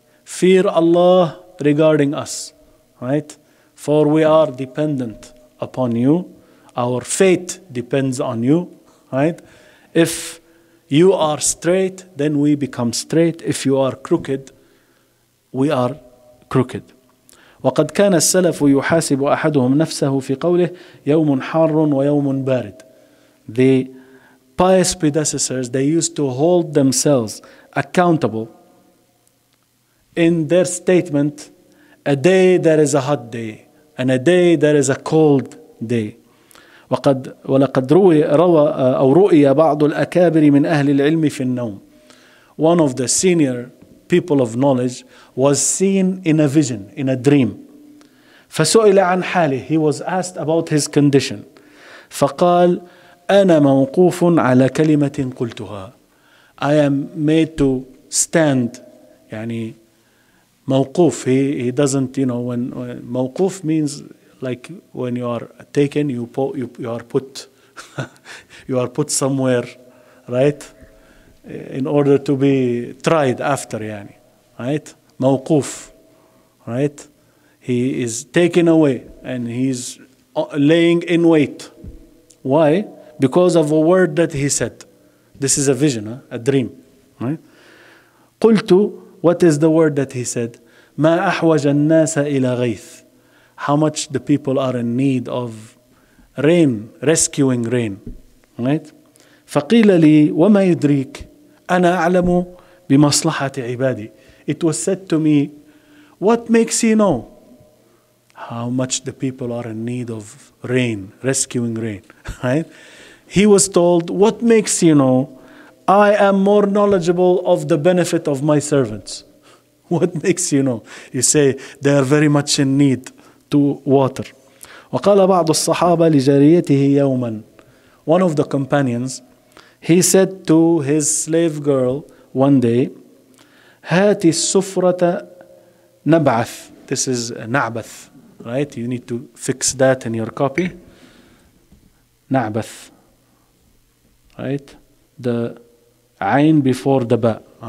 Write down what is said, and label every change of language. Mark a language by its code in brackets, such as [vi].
[en] Fear Allah regarding us, right? For we are dependent upon you. Our fate depends on you, right? If you are straight, then we become straight. If you are crooked, we are crooked. [ar] وقد كان السلف يحاسب أحدهم نفسه في قوله يوم حار ويوم بارد. [en] The pious predecessors, they used to hold themselves accountable in their statement, a day that is a hot day and a day that is a cold day. [ar] ولقد رؤي بعض الأكابر من أهل العلم في النوم. [en] One of the senior people of knowledge was seen in a vision, in a dream. [ar] فسئل عن حاله, [en] he was asked about his condition. [ar] فقال أنا موقوف على كلمة قلتها. [en] I am made to stand. يعني موقوف, he doesn't, when موقوف means like when you are taken, you are put you are put somewhere, right, in order to be tried after, يعني, right? موقوف, right? He is taken away and he's laying in wait. Why? Because of a word that he said. This is a vision, a dream, right? قلت, what is the word that he said? [ar] ما أحوج الناس إلى غيث. [en] How much the people are in need of rain, rescuing rain, right? [ar] فقيل لي وما يدريك أنا أعلم بمصلحة عبادي. [en] It was said to me, what makes you know how much the people are in need of rain, rescuing rain, right? He was told, what makes you know I am more knowledgeable of the benefit of my servants? What makes you know? You say they are very much in need to water. [ar] وقال بعض الصحابة لجاريته يوما. [en] One of the companions, he said to his slave girl one day, [ar] هاتي السفرة نبعث. [en] This is نعبث, right? You need to fix that in your copy. نعبث, right? The عين before the ba.